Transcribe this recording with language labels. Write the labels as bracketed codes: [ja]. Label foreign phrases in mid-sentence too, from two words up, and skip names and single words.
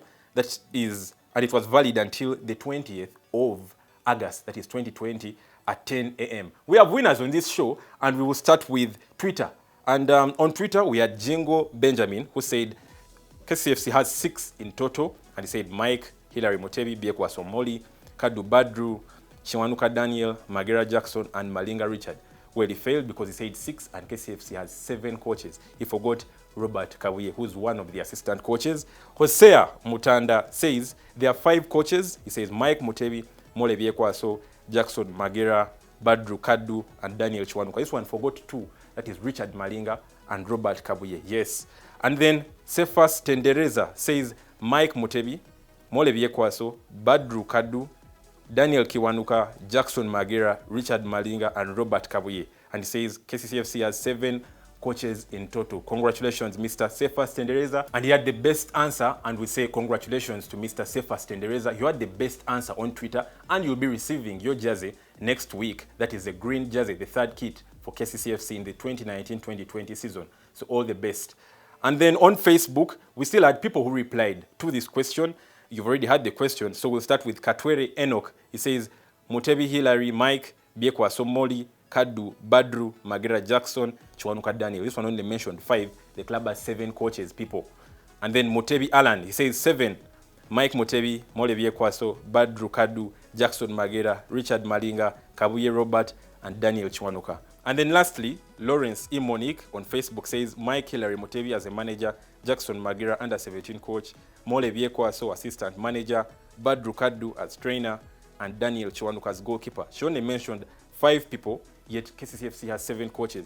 [en] That is, and it was valid until the 20th of August, that is 2020 at 10 a.m. We have winners on this show, and we will start with Twitter. And on Twitter, we had Jingo Benjamin, who said, Kcca Fc has 6 in total, and he said Mike, Hilary Mutebi, Biekwa Somoli, Kadu Badru, Chiwanuka Daniel, Magera Jackson, and Malinga Richard. Well, he failed because he said 6 and Kcca Fc has 7 coaches. He forgot Robert Kawiye, who's one of the assistant coaches. Hosea Mutanda says there are 5 coaches. He says Mike Mutebi, Mole Biekwa, Jackson, Magera, Badru Kadu, and Daniel Chiwanuka. This one forgot 2. That is Richard Malinga and Robert Kabuye. Yes. And then Cephas Tendereza says Mike Mutebi, Mole Biekwaso, Badru Kadu, Daniel Kiwanuka, Jackson Magera, Richard Malinga, and Robert Kabuye. And he says Kcca Fc has 7 coaches in total. Congratulations, Mr. Cephas Tendereza. And he had the best answer, and we say congratulations to Mr. Cephas Tendereza. You had the best answer on Twitter, and you'll be receiving your jersey next week. That is the green jersey, the third kit for Kcca Fc in the 2019-2020 season. So all the best. And then on Facebook, we still had people who replied to this question. You've already had the question, so we'll start with Katwere Enoch. He says, Mutebi Hilary, Mike, Biekwa Somoli, Kadu, Badru, Magera Jackson, Chiwanuka Daniel. This one only mentioned 5. The club has 7 coaches, people. And then Mutebi Alan, he says 7. Mike Mutebi, Mole Biekwaso, Badru Kadu, Jackson Magera, Richard Malinga, Kabuye Robert, and Daniel Chiwanuka. And then lastly, Lawrence E. Monique on Facebook says Mike Hilary Mutebi as a manager, Jackson Magera under 17 coach, Mole Biekwaso assistant manager, Badru Kadu as trainer, and Daniel Chiwanuka as goalkeeper. She only mentioned 5 people yet Kcca FC has 7 coaches.